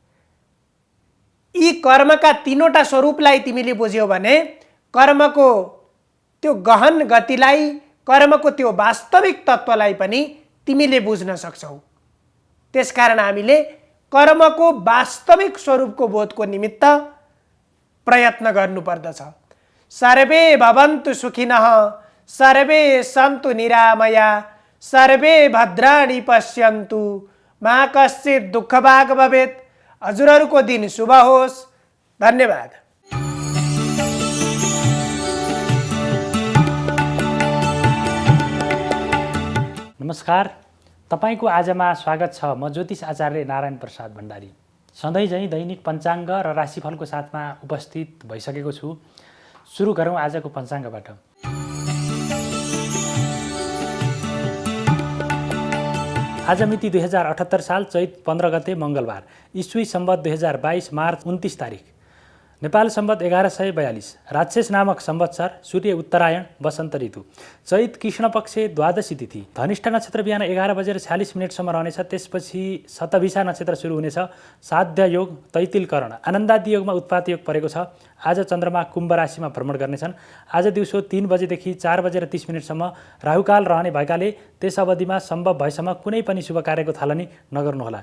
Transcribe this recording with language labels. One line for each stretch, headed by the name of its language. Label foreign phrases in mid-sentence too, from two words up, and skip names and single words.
Nepali: यी कर्मका तीनवटा स्वरूपलाई तिमीले बुझ्यौ भने कर्मको त्यो गहन गतिलाई, कर्मको त्यो वास्तविक तत्त्वलाई पनि तिमीले बुझ्न सक्छौ। त्यसकारण हामीले कर्मको वास्तविक स्वरूपको बोधको निमित्त प्रयत्न गर्नुपर्दछ।
Sanskrit: सर्वे भवन्तु सुखिनः, सर्वे सन्तु निरामया, सर्वे भद्राणि पश्यन्तु मा कश्चित् दुःखभाग् भवेत्।
Nepali: हजुरहरूको दिन शुभ होस्, धन्यवाद। नमस्कार, तपाईको आजमा स्वागत छ। म ज्योतिष आचार्य नारायण प्रसाद भण्डारी सधैँ झैँ दैनिक पञ्चाङ्ग र राशिफलको साथमा उपस्थित भइसकेको छु। सुरु गरौँ आजको पञ्चाङ्गबाट। आज मिति 2078 साल चैत 15 गते मङ्गलबार, इस्वी सम्वत 2022 मार्च 29 तारिक, नेपाल सम्वत 1142, राक्षस नामक संवत्सर, सूर्य उत्तरायण, वसन्त ऋतु, चैत कृष्ण पक्ष द्वादशी तिथि, धनिष्ठा नक्षत्र बिहान 11:46 रहनेछ। त्यसपछि शतभिषा नक्षत्र सुरु हुनेछ। साध्य योग, तैतिल करण, आनन्दादि योगमा उत्पात योग परेको छ। आज चन्द्रमा कुम्भ राशिमा भ्रमण गर्नेछन्। आज दिउँसो 3 बजेदेखि 4:30 राहुकाल रहने भएकाले त्यस अवधिमा सम्भव भएसम्म कुनै पनि शुभ कार्यको थालनी नगर्नुहोला।